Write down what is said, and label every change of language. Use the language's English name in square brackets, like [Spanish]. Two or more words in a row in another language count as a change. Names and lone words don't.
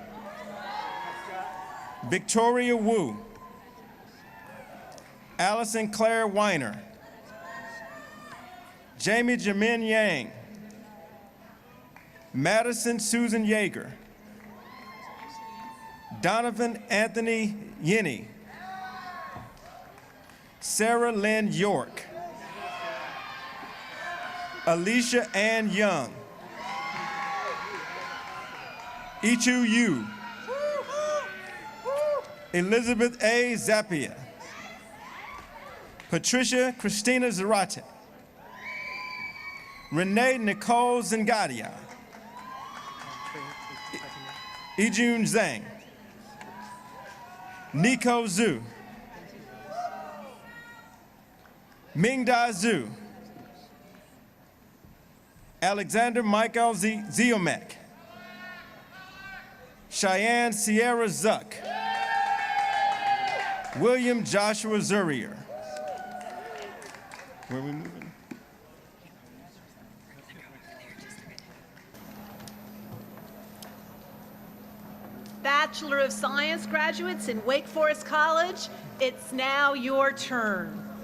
[English] Victoria Wu, Allison Claire Weiner, Jamie Jamin Yang, Madison Susan Yeager, Donovan Anthony Yenny, Sarah Lynn York, Alicia Ann Young, Ichu Yu, Elizabeth A. Zappia, Patricia Christina Zarate, Renee Nicole Zangadia, Ijun Zhang, Nico Zhu, Mingda Zhu, Alexander Michael Ziomek, Cheyenne Sierra Zuck, William Joshua Zurier. Where are we moving? Bachelor of Science graduates in Wake Forest College, it's now your turn.